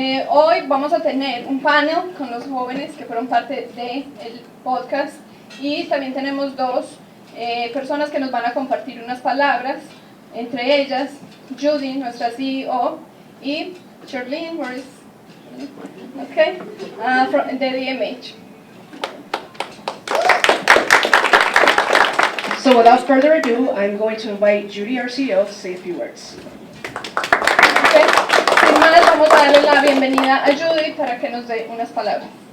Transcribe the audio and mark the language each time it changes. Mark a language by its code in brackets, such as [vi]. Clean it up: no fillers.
[es] Hoy vamos a tener un panel con los jóvenes que fueron parte del podcast y también tenemos 2 personas que nos van a compartir unas palabras, entre ellas Judy, nuestra CEO, y Charlene, [en] where is, okay, from the DMH. So without further ado, I'm going to invite Judy, our CEO, to say a few words. Okay. [es] Sin más, vamos a darle la bienvenida a Judy para que nos dé unas palabras.